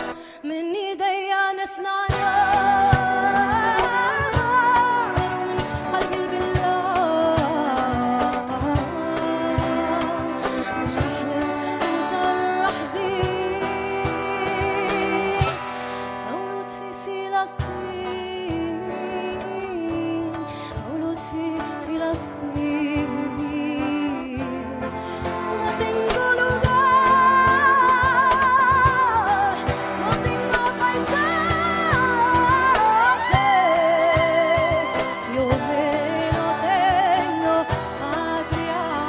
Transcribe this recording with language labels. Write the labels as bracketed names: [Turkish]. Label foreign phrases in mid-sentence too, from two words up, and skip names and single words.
[Arabic] من ايديا نصنعها، من قلبي بالله نشرح لك وطرح زين. مولود في فلسطين، مولود في فلسطين. [Spanish] No tengo lugar, no tengo paisaje, yo no tengo patria.